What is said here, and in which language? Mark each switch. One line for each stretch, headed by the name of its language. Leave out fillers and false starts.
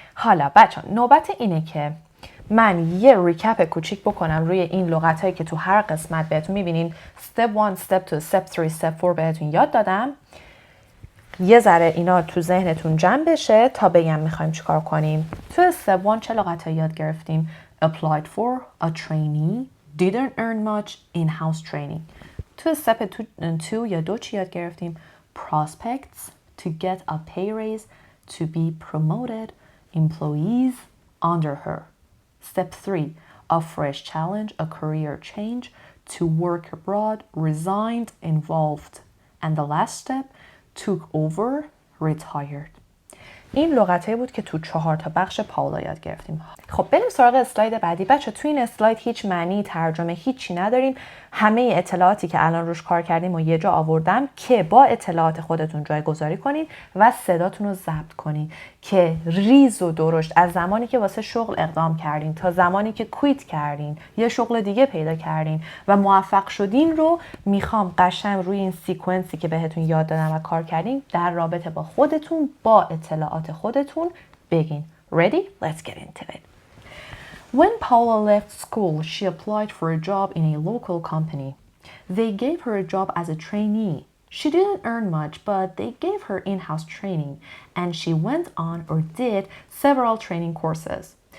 Persian: حالا بچه‌ها نوبت اینه که من یه ریکپ کوچیک بکنم روی این لغت‌هایی که تو هر قسمت بهتون می‌بینین step 1, step 2, step 3, step 4 بهتون یاد دادم. یه ذره اینا تو ذهنتون جمع بشه تا بگم می‌خوایم چیکار کنیم. تو step 1 چه لغت‌هایی یاد گرفتیم؟
English: applied for, a trainee, didn't earn much, in-house training.
Persian: تو step 2 یا 2 چی یاد گرفتیم؟
English: prospects, to get a pay raise, to be promoted, employees under her. Step 3, a fresh challenge, a career change, to work abroad, resigned, involved. And the last step, took over, retired.
Persian: این لغتایی بود که تو 4 تا بخش پاولا یاد گرفتیم. خب بریم سراغ اسلاید بعدی. بچه تو این اسلاید هیچ معنی ترجمه هیچی نداریم. همه اطلاعاتی که الان روش کار کردیم و یه جا آوردم که با اطلاعات خودتون جایگذاری کنین و صداتون رو ضبط کنین که ریز و درشت از زمانی که واسه شغل اقدام کردین تا زمانی که کویت کردین یه شغل دیگه پیدا کردین و موفق شدین رو میخوام قشنگ روی این سیکونسی که بهتون یاد دادم و کار کردین در رابطه با خودتون با اطلاعات خودتون بگین.
English: Ready? Let's get into it. When Paula left school, she applied for a job in a local company. They gave her a job as a trainee. She didn't earn much, but they gave her in-house training, and she went on or did several training courses.